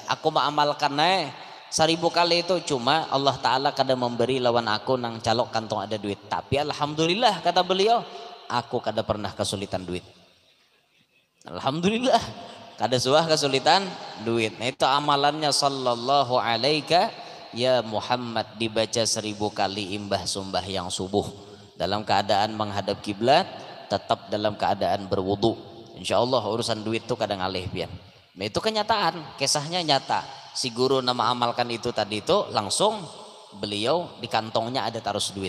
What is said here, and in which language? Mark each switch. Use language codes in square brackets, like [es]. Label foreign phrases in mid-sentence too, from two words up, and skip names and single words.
[bjn] Aku mengamalkan 1000 kali itu, cuma Allah Ta'ala kada memberi lawan aku nang calok kantong ada duit. Tapi alhamdulillah kata beliau, aku kada pernah kesulitan duit. Alhamdulillah kada suah kesulitan duit. Nah itu amalannya [ar] صلى الله عليك يا محمد, [bjn] dibaca 1000 kali imbah sumbah yang subuh dalam keadaan menghadap kiblat, tetap dalam keadaan berwudu. Insya Allah urusan duit tuh kadang alih pian. Nah, itu kenyataan, kisahnya nyata. Si guru nama amalkan itu tadi itu langsung beliau di kantongnya ada taruh duit.